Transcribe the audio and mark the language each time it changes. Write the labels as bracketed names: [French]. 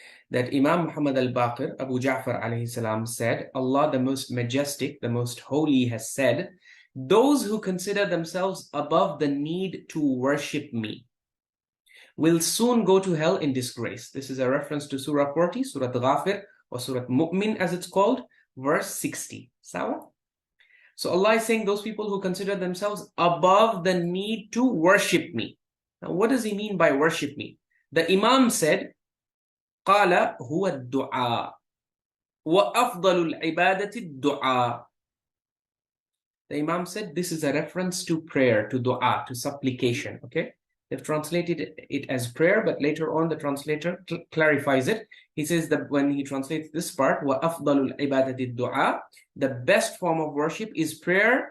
[English] That Imam Muhammad al-Baqir, Abu Ja'far alayhi salam, said, Allah the most majestic, the most holy has said, those who consider themselves above the need to worship me will soon go to hell in disgrace. This is a reference to Surah 40, Surah Ghafir, or Surah Mu'min as it's called, verse 60. Sawa? So Allah is saying those people who consider themselves above the need to worship me. Now what does he mean by worship me? The Imam said, [Arabic] قَالَ هُوَ الدُّعَاء وَأَفْضَلُ الْعِبَادَةِ الدُّعَاء. [English] The Imam said this is a reference to prayer, to dua, to supplication. Okay, they've translated it as prayer, but later on the translator clarifies it. He says that when he translates this part, [Arabic] وَأَفْضَلُ الْعِبَادَةِ الدُّعَاء, [English] the best form of worship is prayer.